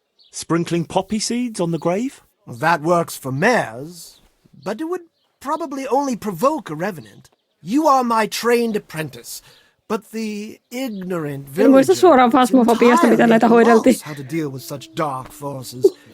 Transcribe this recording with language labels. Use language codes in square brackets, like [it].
[en] Sprinkling poppy seeds on the grave? That works for mares, but it would probably only provoke a revenant. You are my trained apprentice, but the ignorant [fi] En muista suoraan fasmofobiasta, mitä näitä hoideltiin. [en] how to deal with such dark forces.